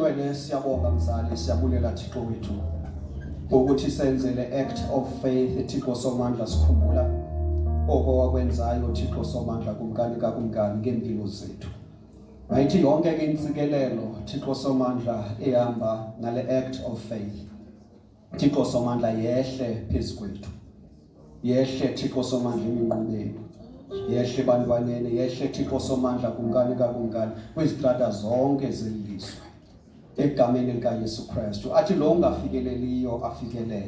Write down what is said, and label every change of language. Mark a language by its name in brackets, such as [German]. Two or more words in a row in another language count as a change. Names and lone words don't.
[Xhosa] siyabonga mzali, siyabulela Thixo wethu ukuthi senze le [English] act of faith [Xhosa] Thixo somandla sikhumbula okwakwenzayo Thixo somandla kumkani ngempilo zethu. Mayithi yonke ke insikelelo Thixo somandla ehamba ngale [English] act of faith. [Xhosa] Thixo somandla yehle phezukwethu. Yehle Thixo somandla eminqubeni. Yehle bantwaneni, yehle Thixo somandla kumkani kwizitrata zonke zelizwe. Egameni lika Yesu Kristu. Athi lo ungafikeleliyo afikelele.